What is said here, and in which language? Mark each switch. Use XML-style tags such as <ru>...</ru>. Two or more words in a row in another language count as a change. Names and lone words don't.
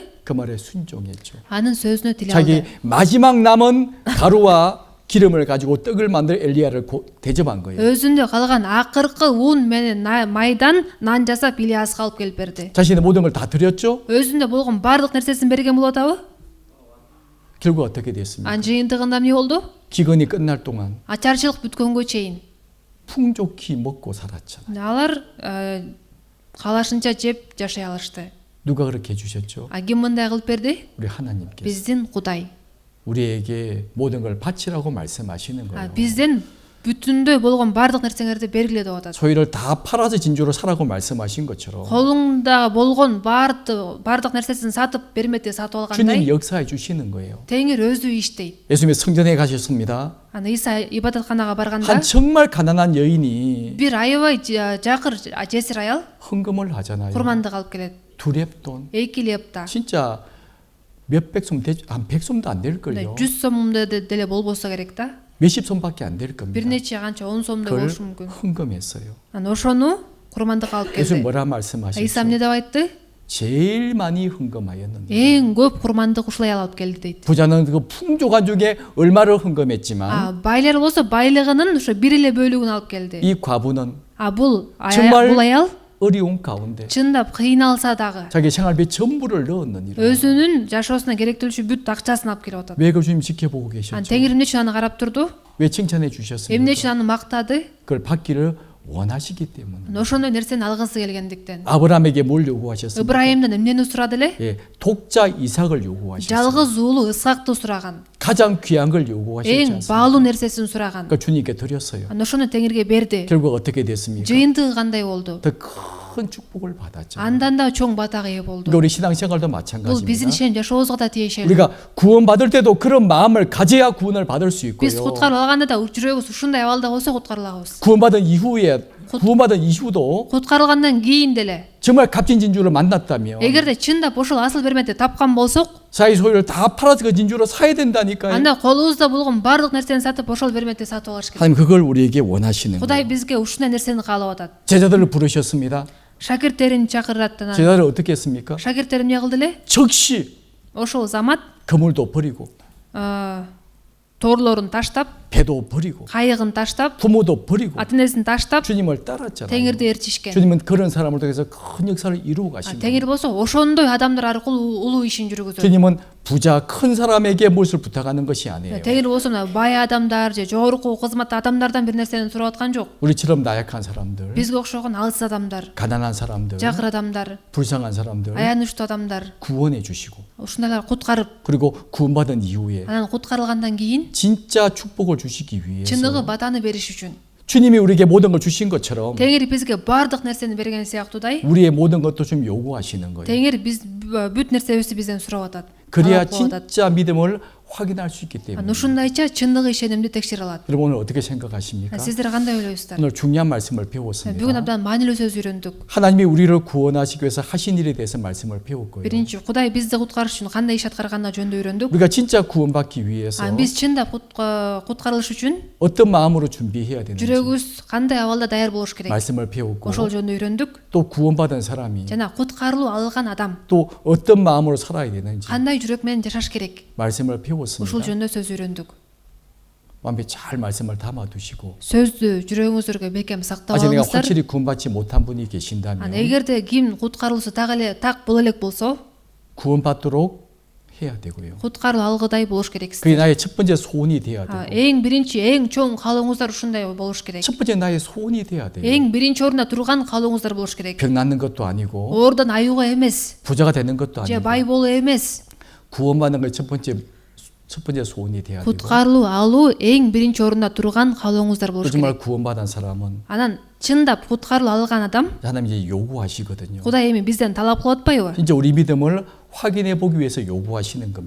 <ko>그 말에 순종했죠.</ko> <ky>анын сөзүнө тиле</ky> <ko>자기</ko> <ky>алды.</ky> <ko>마지막 남은 가루와 기름을 가지고 떡을 만들 엘리야를 대접한 거예요.</ko> <ky>өзүндө калган акыркы ун менен майдан нан жасап илияска алып келип берди.</ky> <ko>자신의 모든 걸 다 드렸죠.</ko> <ky>өзүндө болгон баардык нерсесин берген болуп атабы?</ky> <ko>결국 어떻게 됐습니까?</ko> <ky>анын жыйынтыгында эмне болду?</ky> <ko>기근이 끝날 동안</ko> <ky>ачарчылык бүткөнгө чейин</ky> <ko>풍족히 먹고 살았잖아요.</ko> <ky>алар каалашынча жеп жашай алышты.</ky> <ko>누가 그렇게 해주셨죠?</ko> <ky>ким мындай кылып берди?</ky> <ko>우리 하나님께서</ko> <ky>биздин Кудай.</ky> <ko>우리에게 모든 걸 바치라고 말씀하시는 거예요.</ko> <ky>бизден бүтүндөй болгон баардык нерсеңерди бергиле деп атат.</ky> <ko>저희를 다 팔아서 진주로 사라고 말씀하신 것처럼</ko> <ky>колуңда болгон баардык нерсесин сатып бермек деп сатып алгандай</ky> <ko>주님 역사해 주시는 거예요.</ko> <ky>теңир өзү иштейт.</ky> <ko>예수님이 성전에 가셨습니다.</ko> <ky>이са ибадатканага барганда</ky> <ko>한 정말 가난한 여인이</ko> <ky>бир аябай жакыр жесир аял</ky> <ko>헌금을 하잖아요.</ko> <ky>курмандык алып келет.</ky> <ko>2렙돈.</ko> <ky>2 лепта.</ky> <ko>진짜 몇백 솜, 한 100솜도 안 될 걸요.</ko> <ky>100 сомдо деле болбосо керек да.</ky> <ko>몇십 솜밖에 안 될 겁니다.</ko> <ky>бир нече канча 10 сомдой</ky> <ko>그걸</ko> <ky>болушу мүмкүн.</ky> <ko>헌금했어요.</ko> <ky>ошону курмандыкка алып</ky> <ko>예수님</ko> <ky>келди.</ky> <ko>뭐라 이사 말씀하셨죠?</ko> <ky>эмне деп айтты?</ky> <ko>제일 많이 헌금하였는데</ko> <ky>эң көп курмандык ушул аял алып келди дейт.</ky> <ko>부자는 그 풍족한 중에 얼마를 헌금했지만</ko> <ky>байлар болсо байлыгынын ошо бир эле бөлүгүн алып келди.</ky> <ko>이 과부는</ko> <ky>бул</ky> <ko>정말</ko> <ky>аял</ky> <ko>어려운 가운데</ko> <ky>чындап кыйналса дагы</ky> <ko>자기 생활비 전부를 넣었느니라.</ko> <ky>өзүнүн жашоосуна керектүүлүчү бүт акчасын алып келип атат.</ky> <ko>왜 그 주님 지켜보고 계셨죠?</ko> <ky>теңир эмне үчүн аны карап турду?</ky> <ko>왜 칭찬해</ko> <ky>эмне</ky> <ko>주셨습니까?</ko> <ky>үчүн аны мактады?</ky> <ko>그걸 받기를 원하시기 때문에.</ko> <ky>ошондой нерсени алгысы келгендиктен.</ky> <ko>아브라함에게 뭘 요구하셨습니까?</ko> <ky>ыбрайымдан эмнени сурады эле?</ky> <ko>독자 이삭을 요구하셨어요.</ko> <ky>жалгыз уулу ысакты сураган.</ky> <ko>가장 귀한 걸 요구하셨지</ko> <ky>эң</ky> <ko>않습니까?</ko> <ky>баалуу нерсесин сураган.</ky> <ko>그러니까 주님께 드렸어요.</ko> <ky>ошону теңирге берди.</ky> <ko>결국 어떻게 됐습니까?</ko> <ky>жыйынтыгы кандай болду?</ky> <ko>더 큰 축복을 받았죠.</ko> <ky>андан да чоң батага ээ болду.</ky> <ko>그러니까 우리 신앙생활도</ko> <ky>бул</ky> <ko>마찬가지입니다.</ko> <ky>биздин ишеним жашообузга да тиешелүү.</ky> <ko>우리가 구원 받을 때도 그런 마음을 가져야 구원을 받을 수 있고요.</ko> <ky>биз куткарып алганда да жүрөгүбүз ушундай абалда болсо куткарыла алабыз.</ky> <ko>구원받은 이후도</ko> <ky>куткарылгандан кийин деле</ky> <ko>정말 값진 진주를 만났다면</ko> <ky>эгерде чындап ошол асыл берметти тапкан болсок,</ky> <ko>자기 소유를 다 팔아서 그 진주로 사야 된다니까요.</ko> <ky>анда колубузда болгон баардык нерсени сатып ошол берметти сатып алыш керек.</ky> <ko>하나님 그걸 우리에게 원하시는</ko> <ky>Кудай</ky> <ko>거예요.</ko> <ky>бизге ушундай нерсени каалап атат.</ky> <ko>제자들을 부르셨습니다.</ko> <ky>шакирттерин чакырат.</ky> <ko>제자들 어떻게 했습니까?</ko> <ky>шакирттер эмне кылды эле?</ky> <ko>즉시</ko> <ky>ошол замат</ky> <ko>그물도 버리고</ko> <ky>торлорун таштап</ky> <ko>배도 버리고</ko> <ky>кайыгын таштап,</ky> <ko>부모도 버리고</ko> <ky>ата энесин таштап,</ky> <ko>주님을 따랐잖아요.</ko> <ky>теңирди ээрчишкен.</ky> <ko>주님은 그런 사람을 통해서 큰 역사를 이루고 가신 거예요.</ko> <ky>теңир болсо ошондой адамдар аркылуу улуу ишин жүргүзөт.</ky> <ko>주님은 부자 큰 사람에게 무엇을 부탁하는 것이 아니에요.</ko> <ky>теңир болсо мына бай адамдар же жогорку кызматта адамдардан бир нерсени сурап аткан жок.</ky> <ko>우리처럼 나약한 사람들,</ko> <ky>бизге окшогон алыс адамдар,</ky> <ko>가난한 사람들,</ko> <ky>жакыр адамдар,</ky> <ko>불쌍한 사람들</ko> <ky>аянычтуу адамдар,</ky> <ko>구원해 주시고</ko> <ky>ушундайлар куткарып,</ky> <ko>그리고 구원받은 이후에</ko> <ky>анан куткарылгандан кийин</ky> <ko>진짜 축복을 주시기</ko> <ky>чыныгы</ky> <ko>위해서</ko> <ky>батаны бериш үчүн</ky> <ko>주님이 우리에게 모든 걸 주신 것처럼</ko> <ky>теңир бизге баардык нерсени берген сыяктуудай</ky> <ko>우리의 모든 것도 좀 요구하시는 거예요.</ko> <ky>теңир биз бүт нерсебизди бизден сурап атат.</ky> <ko>그래야</ko> <ky>талап кылып атат.</ky> <ko>진짜 믿음을 확인할 수 있기 때문에.</ko> <ky>ушундайча чындыгы ишенимди текшере алат.</ky> <ko>여러분 오늘 어떻게 생각하십니까?</ko> <ky>сиздер кандай ойлойсуздар?</ky> <ko>오늘 중요한 말씀을</ko> <ky>бүгүн</ky> <ko>배웠습니다.</ko> <ky>абдан маанилүү сөз үйрөндүк.</ky> <ko>하나님이 우리를 구원하시기 위해서 하신 일에 대해서 말씀을 배웠고요.</ko> <ky>биринчи кудай бизди куткарыш үчүн кандай иш аткарганына жөнүндө үйрөндүк.</ky> <ko>우리가 진짜 구원받기 위해서</ko> <ky>биз чындап куткарылыш үчүн</ky> <ko>어떤 마음으로 준비해야 되는지</ko> <ky>жүрөгүбүз кандай абалда даяр болуш керек.</ky> <ko>말씀을 배웠고</ko> <ky>ошол жөнүндө үйрөндүк.</ky> <ko>또 구원받은 사람이</ko> <ky>жана куткарылуу алган адам</ky> <ko>또 어떤 마음으로 살아야 되는지</ko> <ky>кандай жүрөк менен жашаш керек.</ky> <ko>말씀을</ko> <ky>ушул</ky> <ko>배웠습니다.</ko> <ky>жөнүндө сөз үйрөндүк.</ky> <ko>마음에 잘 말씀을 담아두시고</ko> <ky>сөздү жүрөгүңүздөргө бекем сактап</ky> <ko>아직 내가</ko> <ky>алыңыздар.</ky> <ko>확실히 구원받지 못한 분이 계신다면</ko> <ky>эгерде ким куткарылуусу так боло элек болсо</ky> <ko>구원받도록 해야 되고요.</ko> <ky>куткарылуу алгыдай болуш</ky> <ko>그게</ko> <ky>керексиздер.</ky> <ko>나의 첫 번째 소원이 돼야 되고</ko> <ky>эң биринчи эң чоң каалооңуздар ушундай болуш керек.</ky> <ko>첫 번째 나의 소원이 돼야 돼요.</ko> <ky>эң биринчи орунда турган каалооңуздар болуш керек.</ky> <ko>병 낫는 것도 아니고</ko> <ky>оордон аюуга эмес</ky> <ko>부자가 되는 것도</ko> <ky>же</ky> <ko>아니고</ko> <ky>бай болуу эмес.</ky> <ko>구원받는 게 첫 번째 소원이 돼야 되고</ko> <ky>куткарылуу алуу эң биринчи орунда турган каалооңуздар болуш керек.</ky> <ko>정말 구원받은 사람은</ko> <ky>анан чындап куткарылуу алган адам</ky> <ko>하나님 이제 요구하시거든요.</ko> <ky>кудай эми бизден талап кылып атпайбы?</ky> <ko>진짜 우리 믿음을 확인해 보기 위해서 요구하시는 겁니다.</ko>